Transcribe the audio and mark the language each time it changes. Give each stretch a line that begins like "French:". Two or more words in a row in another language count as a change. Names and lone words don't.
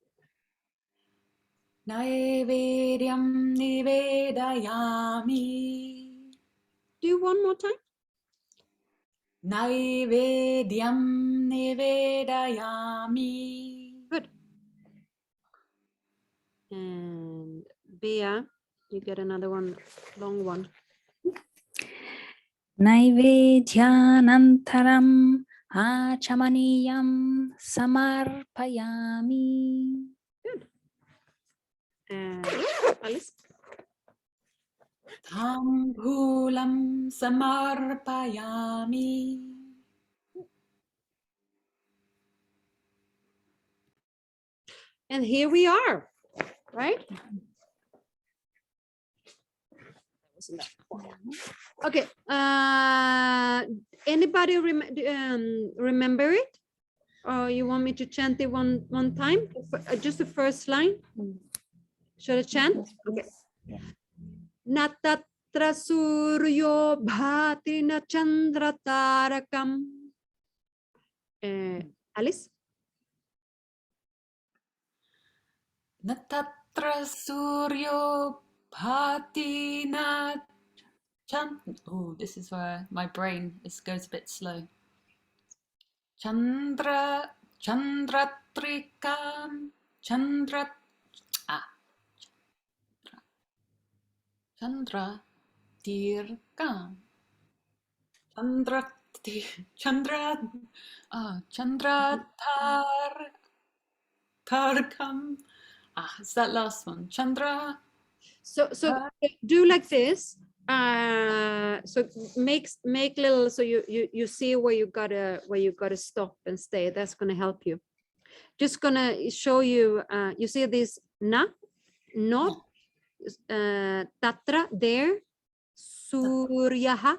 Sanskrit: नैवेद्यं निवेदयामि.
English: Do one more time.
Sanskrit: नैवेद्यं निवेदयामि.
English: Good. And Bea, you get another one, long one.
Sanskrit: नैवेद्यानन्तरम् आचमनीयं समर्पयामि.
English: Good. And Alice.
Sanskrit: ताम्बूलं समर्पयामि.
English: And here we are, right? Okay. Anybody remember it? Or you want me to chant it one time? Just the first line? Should I chant? Okay.
Sanskrit: न तत्र सूर्यो भाति न चन्द्र तारकम्.
English: Alice?
Sanskrit: न तत्र सूर्यो भाति न चन्.
English: Oh, this is where my brain goes a bit slow.
Sanskrit: Chandratrikam. Chandratirkam. Chandratarkam.
English: It's that last one. Chandra. So do like this. So make little, so you see where you gotta stop and stay. That's gonna help you. Just gonna show you. You see this na, not, tatra there, Suryaha.